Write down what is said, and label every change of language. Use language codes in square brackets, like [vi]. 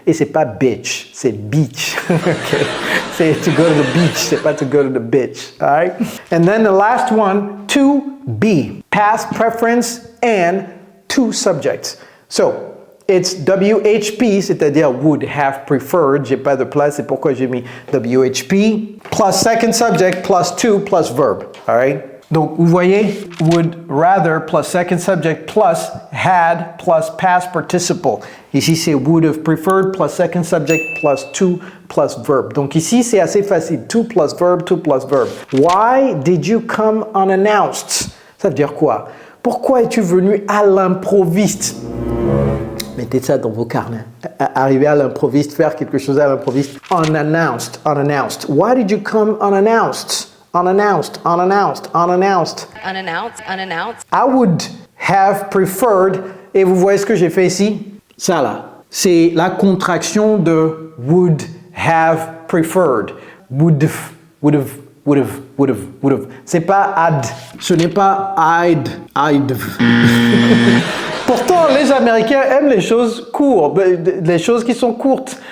[fr] Et c'est pas bitch, c'est beach, okay? C'est [en] to go to the beach, [fr] c'est pas to go to the beach, all right? [en] And then the last one, to be, past preference and two subjects. So, it's WHP, c'est-à-dire would have preferred. [fr] J'ai pas de place, c'est pourquoi j'ai mis WHP. [en] Plus second subject, plus to, plus verb. All right? [fr] Donc, vous voyez, [en] would rather, plus second subject, plus had, plus past participle. [fr] Ici, c'est [en] would have preferred, plus second subject, plus to, plus verb. [fr] Donc, ici, c'est assez facile. [en] To plus verb, to plus verb. Why did you come unannounced? [fr] Ça veut dire quoi? Pourquoi es-tu venu à l'improviste? Mettez ça dans vos carnets. Arriver à l'improviste, faire quelque chose à l'improviste. [en] Unannounced, unannounced. Why did you come unannounced? Unannounced, unannounced, unannounced. Unannounced, unannounced. I would have preferred, [fr] et vous voyez ce que j'ai fait ici? Ça là, c'est la contraction de would have preferred. [en] Would have, would have, would have, would have, would have. [fr] C'est pas had, ce n'est pas I'd have. Pourtant, les Américains aiment les choses courtes, les choses qui sont courtes.